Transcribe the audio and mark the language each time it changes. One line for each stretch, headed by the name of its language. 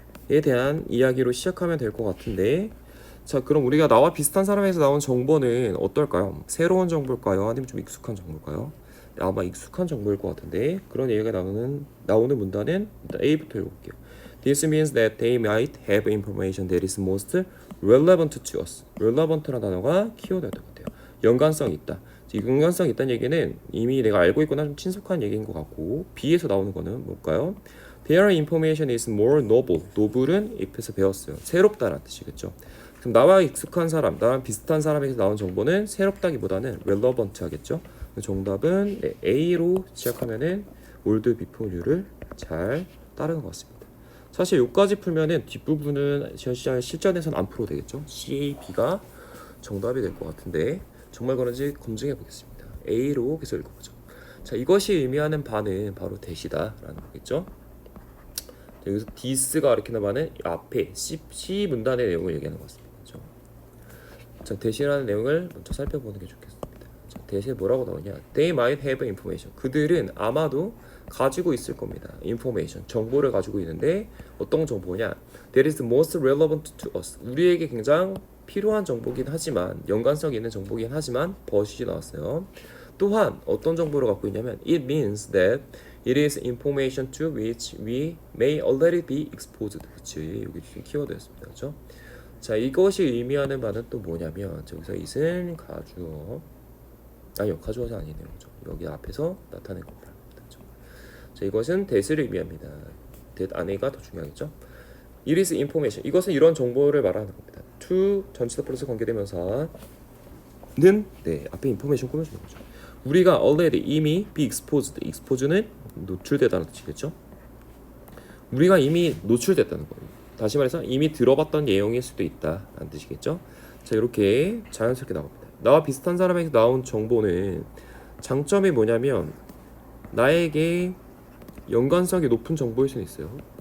Korean: 에 대한 이야기로 시작하면 될 것 같은데 자, 그럼 우리가 나와 비슷한 사람에서 나온 정보는 어떨까요? 새로운 정보일까요? 아니면 좀 익숙한 정보일까요? 아마 익숙한 정보일 것 같은데 그런 얘기가 나오는 문단은 일단 A부터 읽어볼게요.
English: This means that they might have information that is most relevant to us.
Korean: relevant라는 단어가 키워드였던 것 같아요. 연관성이 있다. 이 연관성이 있다는 얘기는 이미 내가 알고 있거나 좀 친숙한 얘기인 것 같고 B에서 나오는 거는 뭘까요?
English: Their information is more novel.
Korean: noble은 앞에서 배웠어요. 새롭다라는 뜻이겠죠. 그럼 나와 익숙한 사람, 나랑 비슷한 사람에게서 나온 정보는 새롭다기보다는 relevant 하겠죠. 정답은 A로 시작하면은 올드 비포뉴를 잘 따르는 것 같습니다. 사실 여기까지 풀면은 뒷부분은 실전에서는 안 풀어도 되겠죠. C, B가 정답이 될 것 같은데 정말 그런지 검증해 보겠습니다. A로 계속 읽어보죠. 자, 이것이 의미하는 바는 바로 대시다라는 거겠죠. 여기서 this가 가리키는 바는 앞에 C 문단의 내용을 얘기하는 것 같습니다. 그렇죠? 자, 대신하는 내용을 먼저 살펴보는 게 좋겠습니다. 자, 대신 뭐라고 나오냐?
English: They might have information.
Korean: 그들은 아마도 가지고 있을 겁니다. information, 정보를 가지고 있는데 어떤 정보냐?
English: That is the most relevant to us.
Korean: 우리에게 굉장히 필요한 정보긴 하지만 연관성 있는 정보긴 하지만 버릇이 나왔어요. 또한 어떤 정보를 갖고 있냐면
English: it means that it is information to which we may already be exposed.
Korean: 그치? 여기 지금 키워드였습니다. 그렇죠? 자, 이것이 의미하는 바는 또 뭐냐면 저기서 it은 가주어 아니요 가주어가 아니네요. 그렇죠? 여기 앞에서 나타낸 겁니다. 그렇죠? 자, 이것은 that을 의미합니다. that 안에가 더 중요하겠죠?
English: It is information.
Korean: 이것은 이런 정보를 말하는 겁니다. to 전치사 플러스 관계대명사는 네 앞에 information 꾸며주는 거죠. 우리가
English: already
Korean: 이미
English: be exposed.
Korean: exposed는 노출되다는 뜻이겠죠. 우리가 이미 노출됐다는 거예요. 다시 말해서 이미 들어봤던 내용일 수도 있다라는 뜻이겠죠. 자, 이렇게 자연스럽게 나옵니다. 나와 비슷한 사람에게 나온 정보는 장점이 뭐냐면 나에게 연관성이 높은 정보일 수는 있어요.